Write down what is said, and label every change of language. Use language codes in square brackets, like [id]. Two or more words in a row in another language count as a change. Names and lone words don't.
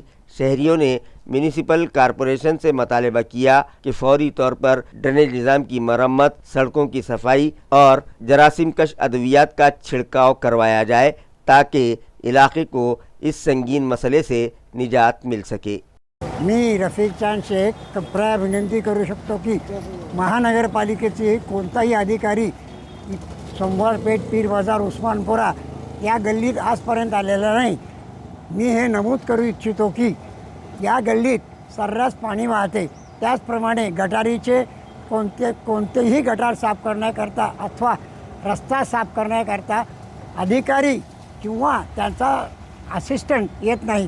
[ur] شہریوں نے میونسپل کارپوریشن سے مطالبہ کیا کہ فوری طور پر ڈرینیج نظام کی مرمت، سڑکوں کی صفائی اور جراثیم کش ادویات کا چھڑکاؤ کروایا جائے تاکہ علاقے کو اس سنگین مسئلے سے نجات مل سکے۔ [mr] मी रफीक चांद शेख कप्रा विनंती करू शकतो की महानगरपालिकेचे कोणताही अधिकारी सोमवारपेठ पीर बाजार उस्मानपुरा या गल्लीत आजपर्यंत आलेला नाही। मी हे नमूद करू इच्छितो की या गल्लीत सर्रास पाणी वाहते, त्याचप्रमाणे गटारीचे कोणतेही गटार साफ करण्याकरता अथवा रस्ता साफ करण्याकरता अधिकारी किंवा त्यांचा असिस्टंट येत नाहीत।